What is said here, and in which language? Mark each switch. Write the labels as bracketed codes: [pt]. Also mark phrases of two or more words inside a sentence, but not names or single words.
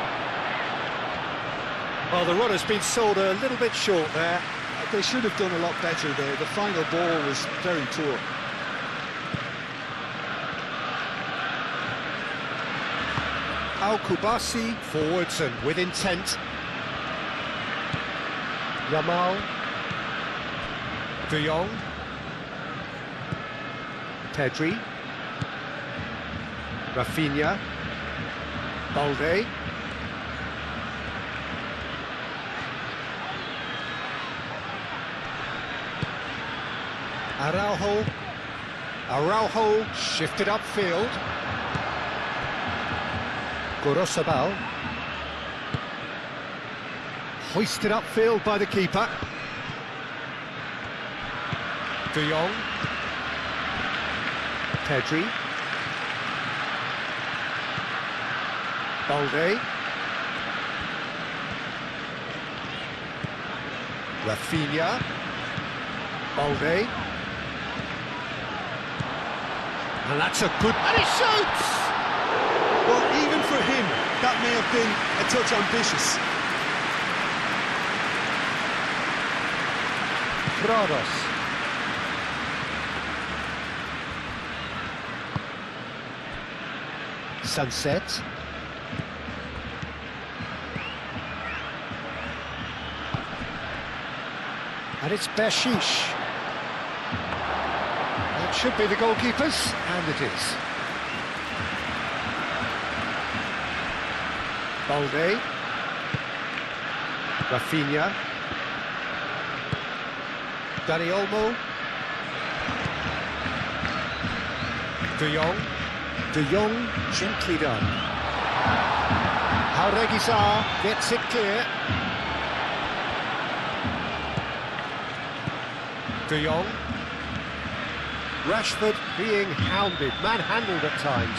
[en] Well, the run has been sold a little bit short there. They should have done a lot better there. The final ball was very poor. Al-Kubasi forwards and with intent. Yamal. De Jong. Pedri. Rafinha. Balde. Araujo shifted upfield. Gorosabal. Hoisted upfield by the keeper. De Jong. Pedri. Balde. Rafinha. Balde. And that's a good... And he shoots! Well, even for him, that may have been a touch ambitious. Prados. Sunset. And it's Bershish. That should be the goalkeepers, and it is. Balde. Rafinha. Dani Olmo. De Jong. De Jong, gently done. Hauregizar gets it clear. De Jong. Rashford being hounded, manhandled at times.